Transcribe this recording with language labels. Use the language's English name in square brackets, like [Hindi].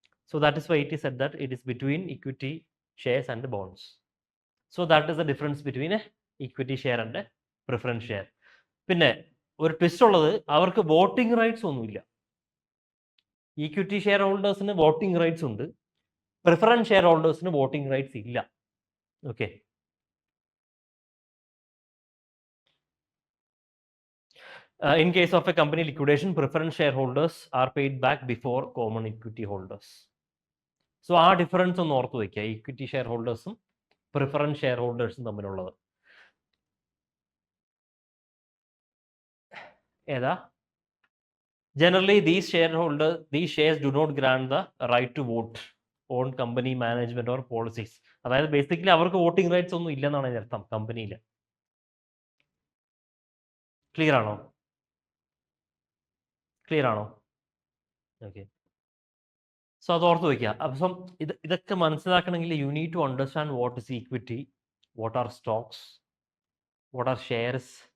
[English] So that is why it is said that it is between equity shares and bonds. So that is the difference between equity share and preference share. [Malayalam] പിന്നെ ഒരു twist ഉള്ളത്, അവർക്ക് voting rights ഒന്നുമില്ല. Equity share ഹോൾഡേഴ്സിന് voting rights ഉണ്ട്, preference share ഹോൾഡേഴ്സിന് voting rights ഇല്ല. [English] Okay, in case of a company liquidation, preference shareholders are paid back before common equity holders. [Malayalam] So ആ difference ഒന്ന് ഓർത്ത് വയ്ക്കുക, ഈക്വിറ്റി ഷെയർ ഹോൾഡേഴ്സും പ്രിഫറൻസ് ഷെയർ ഹോൾഡേഴ്സും തമ്മിലുള്ളത്. ഏതാ? [English] Generally, these shares do not grant the right to vote on company management or policies. [Malayalam] അതായത് basically അവർക്ക് voting rights ഒന്നും ഇല്ലെന്നാണ് അതിന്റെ അർത്ഥം കമ്പനിയിൽ. ക്ലിയർ ആണോ? [English] okay, so [Malayalam] അത് ഓർത്ത് വയ്ക്കുക. അപ്പം ഇതൊക്കെ മനസ്സിലാക്കണമെങ്കിൽ [English] You need to understand what is equity, what are stocks, what are shares.